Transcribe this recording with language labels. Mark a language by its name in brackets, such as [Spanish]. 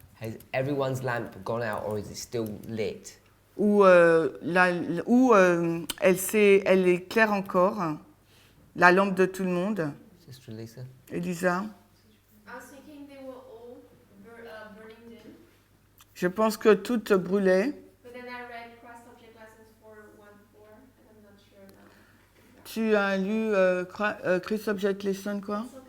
[English] Has everyone's lamp gone out, or is it still lit? [French] ou elle éclaire encore, la lampe de tout le monde? [English] Sister Lisa? Elisa? I was thinking they were all burning dim, [French] Je pense que toutes brûlaient. [English] but then I read Christ Object Lessons 4:1-4, and I'm not sure now. [French] Tu as lu Chris Object Lesson quoi?